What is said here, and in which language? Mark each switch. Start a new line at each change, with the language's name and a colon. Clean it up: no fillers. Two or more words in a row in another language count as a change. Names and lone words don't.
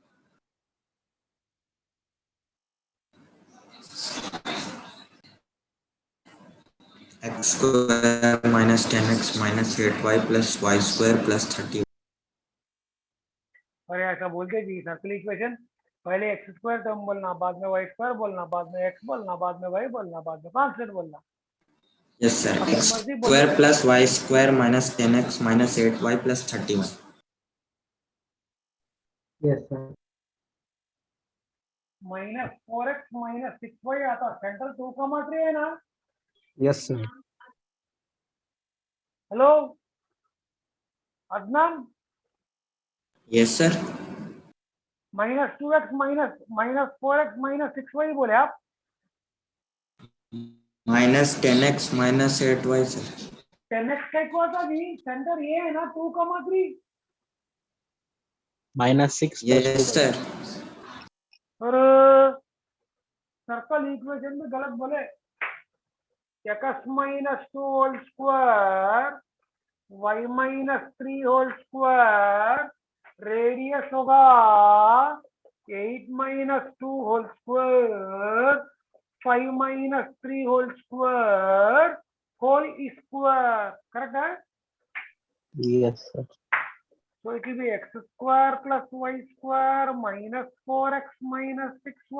English: X square minus 10x minus 8y plus y square plus 30.
Hindi: अरे ऐसा बोलते जी
English: circle equation,
Hindi: पहले
English: x square term
Hindi: बोलना, बाद में
English: y square
Hindi: बोलना, बाद में एक्स बोलना, बाद में वाई बोलना, बाद में कांस्टेंट बोलना.
English: Yes, sir.
Hindi: अपनी X मर्जी बोलो.
English: square plus y square minus 10x minus 8y plus 31. Yes, sir. -4x minus 6y
Hindi: आता, सेंटर 2,3 है ना?
English: Yes, sir.
Hindi: हेलो अदनान,
English: Yes, sir. -2x minus 4x minus 6y
Hindi: बोले आप?
English: Minus 10x minus 8y, sir.
Hindi: 10x का क्या था जी? सेंटर ये है ना 2,3.
English: -6 plus 2 Yes, sir.
Hindi: और
English: circle equation
Hindi: में गलत बोले.
English: x minus 2 whole square, y minus 3 whole square, रेडियस होगा 8 minus 2 whole square, 5 minus 3 whole square, whole square. Correct है? Yes, sir. So it will be x square plus y square minus 4x minus 6y.